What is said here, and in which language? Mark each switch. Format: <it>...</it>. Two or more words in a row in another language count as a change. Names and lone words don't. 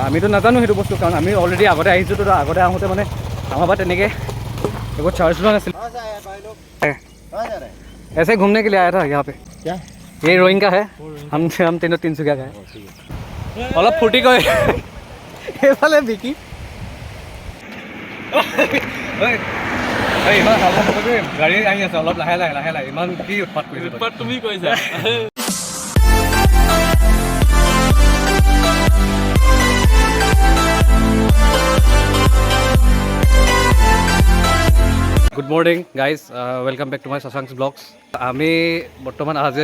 <as>আমিতো নাজানো সেইটো বস্তু কাৰণ আমি অলৰেডি আগতে আহিছোঁ তো আগতে আহোঁতে মানে আমাৰ পৰা তেনেকৈ একো চাৰ্জ লোৱা নাছিল</as> <hi>ऐसे घूमने के लिए आया था यहाँ पे क्या ये रोइंग का है हम तीनों तिनसुकिया का है</hi> <as>অলপ ফূৰ্তি কৰে এইফালে বিকি ইমান গাড়ী আহি আছে অলপ লাহে লাহে লাহে লাহে ইমান কি উৎপাত কৰিছে উৎপাত তুমি কৰিছা</as> <en>good morning guys welcome back to my Shashank's vlogs</en> <as>আমি বৰ্তমান আজি</as>